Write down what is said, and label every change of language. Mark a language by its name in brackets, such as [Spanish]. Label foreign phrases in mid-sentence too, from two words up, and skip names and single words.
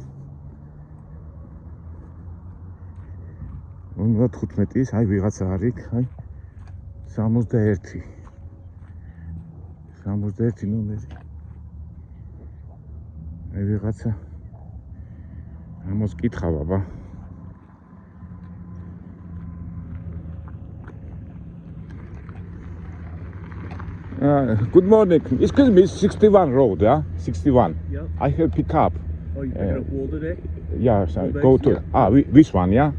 [Georgian] 15-ის აი ვიღაცა არის, აი 61 ნომერი. აი ვიღაცა ამას კითხავ აბა. [English] Good morning. Excuse me, 61 road, yeah? 61. Yeah. I have pick up. Oh, you picking up wool today? Yeah, so Full go bags? to this one, yeah?